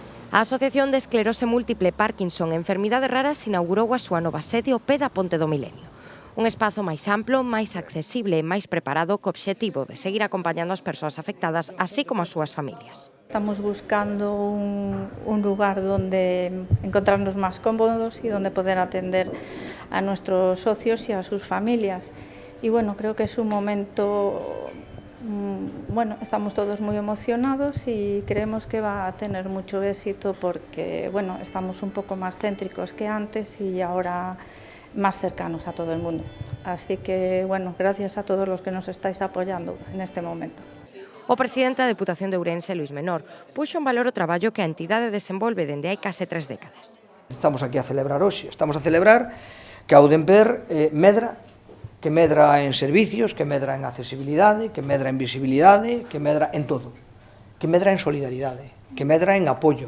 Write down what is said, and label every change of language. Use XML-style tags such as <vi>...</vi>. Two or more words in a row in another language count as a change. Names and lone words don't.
<gl>A Asociación de Esclerose Múltiple Parkinson e Enfermidades Raras inaugurou a súa nova sede ao pé da Ponte do Milenio. Un espazo máis amplo, máis accesible e máis preparado co obxectivo de seguir acompañando as persoas afectadas, así como as súas familias.</gl> <es>Estamos buscando un lugar donde encontrarnos más cómodos y donde poder atender a nuestros socios y a sus familias. Y bueno, creo que es un momento, bueno, estamos todos muy emocionados y creemos que va a tener mucho éxito porque, bueno, estamos un poco más céntricos que antes y ahora más cercanos a todo el mundo. Así que, bueno, gracias a todos los que nos estáis apoyando en este momento.</es> <gl>O presidente da Deputación de Ourense, Luís Menor, puxo en valor o traballo que a entidade desenvolve dende hai case 3 décadas. Estamos aquí a celebrar hoxe, estamos a celebrar que a Audemper medra, que medra en servicios, que medra en accesibilidade, que medra en visibilidade, que medra en todo, que medra en solidaridade, que medra en apoio.</gl>